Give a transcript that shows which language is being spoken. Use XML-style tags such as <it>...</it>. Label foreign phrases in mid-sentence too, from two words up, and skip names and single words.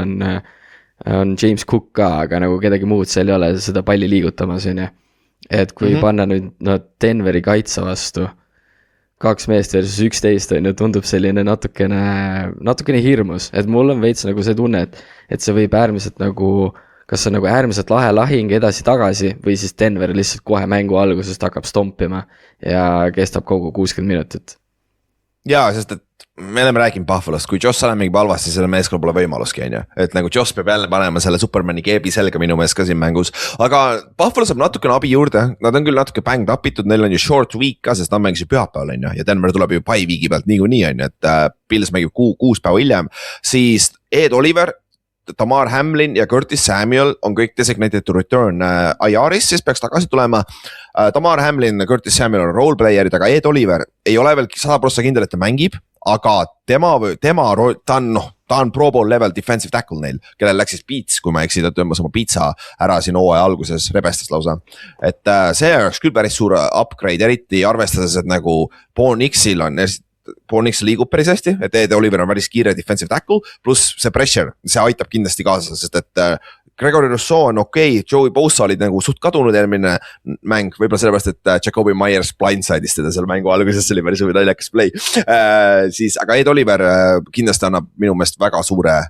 <et>on James Cook ka, aga nagu kedagi muud seal ei ole seda palli liigutamas, et kui panna nüüd Denveri kaitse vastu 2 meest versus 11 tundub selline natukene hirmus, et mul on veits nagu see tunne, et see võib äärmiselt nagu, kas see on nagu äärmiselt lahe lahing edasi-tagasi või siis Denver lihtsalt kohe mängu algusest hakkab stompima ja kestab kogu 60 minutit. Jaa, sest et me oleme rääkinud Buffalost, kui Josh Allen mängib halvasti, selle meeskonna pole võimaluski, et nagu Josh peab jälle panema selle Supermani keebi selga minu meelest ka siin mängus, aga Buffalo saab natukene abi juurde, nad on küll natuke</et> <en>banged upitud,</en> <et>neil on ju</et> <en>short week</en> <et>ka, sest nad mängisid pühapäeval, ja Denver tuleb ju</et> <en>bye week'i</en> <et>pealt niikuinii, et Bills mängib 6 päeva hiljem, siis Ed Oliver, Tamar Hamlin ja Curtis Samuel on kõik</et> <en>designated to return</en> <et>IR-is, siis peaks tagasi tulema. Tamar Hamlin ja Curtis Samuel on roleplayer'id, aga Ed Oliver ei ole veel 100% kindel, et ta mängib, aga ta on</et> <en>Pro Bowl level defensive tackle</en> <et>neil, kellel läks siis Beats, kui ma eksi, ta tõmbas oma pitsa ära siin hooaja alguses, rebestas lausa. Et see oleks küll päris suur upgrade, eriti arvestades, et nagu Paul Nix liigub päris hästi, et Ed Oliver on päris kiire</et> <en>defensive tackle,</en> <et>pluss see pressure, see aitab kindlasti kaasa, sest et Gregory Rousseau on okei, Joey Bosa olid nagu suht kadunud eelmine mäng, võib-olla sellepärast, et Jacoby Myers blindside'is teda selle mängu alguses, see oli päris naljakas play, siis, aga Ed Oliver kindlasti annab minu meelest väga suure</et>